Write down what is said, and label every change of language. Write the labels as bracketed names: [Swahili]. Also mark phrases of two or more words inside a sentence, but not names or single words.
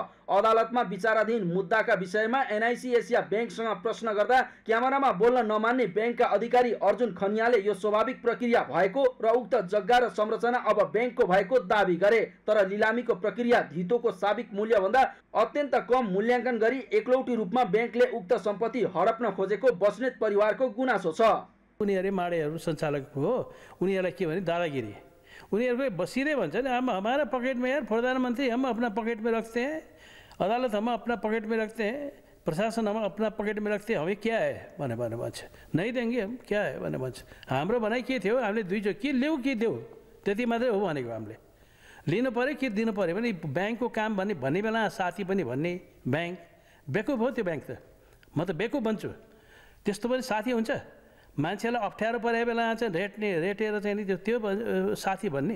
[Nepali] अदालतमा विचाराधीन मुद्दाका विषयमा NIC एसिया बैंकसँग प्रश्न गर्दा क्यामेरामा बोल्न नमान्ने बैंकका अधिकारी अर्जुन खनियाले यो स्वाभाविक प्रक्रिया भएको र उक्त जग्गा र संरचना अब बैंकको भएको दावी गरे। तर लिलामीको प्रक्रिया धितोको साबिक मूल्य भन्दा अत्यन्त कम मूल्याङ्कन गरी एकलौटी रूपमा बैंकले उक्त सम्पत्ति हडप्न खोजेको बस्नेत परिवारको गुनासो छ। उनीहरू माडेहरू सञ्चालक हो, उनीहरूलाई के भने दादागिरी। उनीहरू बसिँदै भन्छन् [Hindi] हम हमारा पकेट में यार प्रधानमंत्री हम अपना पकेट में रखते हैं, अदालत हम अपना पकेट में रखते हैं, प्रशासन हम अपना पकेट में रखते हैं, हमें क्या है [Nepali] भने भन्छ, [Hindi] नहीं देंगे हम, क्या है [Nepali] भने भन्छ। हाम्रो भनाइ के थियो, हामीले दुईचोटि के ल्याऊ के देऊ त्यति मात्रै हो भनेको। हामीले लिनु पर्यो के दिनु पर्यो भने ब्याङ्कको काम भन्ने बेला साथी पनि भन्ने ब्याङ्क बेकुफ हो। त्यो ब्याङ्क त म त बेकुफ भन्छु। त्यस्तो पनि साथी हुन्छ? मान्छेलाई अप्ठ्यारो परेको बेला चाहिँ रेटेर चाहिँ त्यो साथी भन्ने।